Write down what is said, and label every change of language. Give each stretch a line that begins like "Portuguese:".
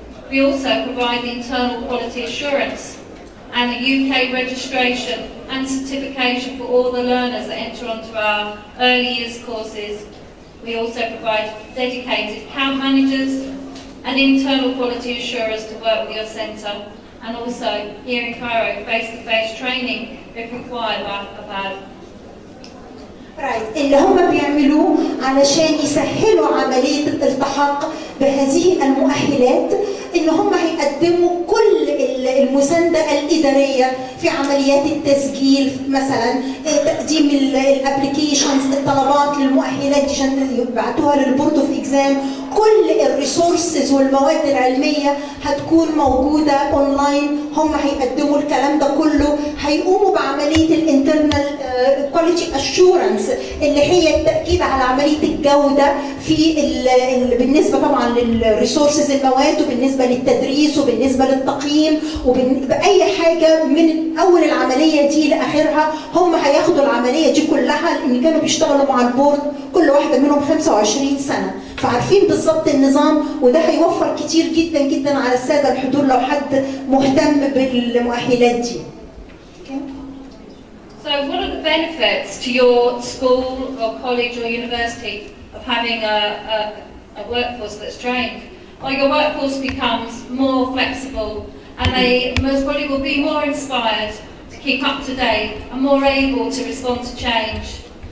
English: We also provide the internal quality assurance and the UK registration and certification for all the learners that enter onto our early years courses. We also provide dedicated account managers and internal quality assurers to work with your centre, and also here in Cairo, face-to-face training if required by ABAD.
Arabic: اللي هم بيعملوه علشان يسهلوا عملية الالتحاق بهذه المؤهلات ان هم هيقدموا كل المساندة الإدارية في عمليات التسجيل، مثلا تقديم الابليكيشنز، الطلبات للمؤهلات عشان يبعتوها للبورد اوف اكزام، كل الريسورسز والمواد العلمية هتكون موجودة اونلاين. هم هيقدموا الكلام ده كله، هيقوموا بعملية الانترنال كواليتي اشورنس اللي هي التاكيد على عمليه الجوده في بالنسبه طبعا للريسورسز المواد وبالنسبه للتدريس وبالنسبه للتقييم وباي حاجه من اول العمليه دي لاخرها. هم هياخدوا العمليه دي كلها لان كانوا بيشتغلوا مع البورد كل واحده منهم 25 سنه، فعارفين بالظبط النظام، وده هيوفر كتير جدا جدا على الساده الحضور لو حد مهتم بالمؤهلات دي.
English: So what are the benefits to your school or college or university of having a workforce that's trained? Well, your workforce becomes more flexible and they most probably will be more inspired to keep up to date and more able to respond to change.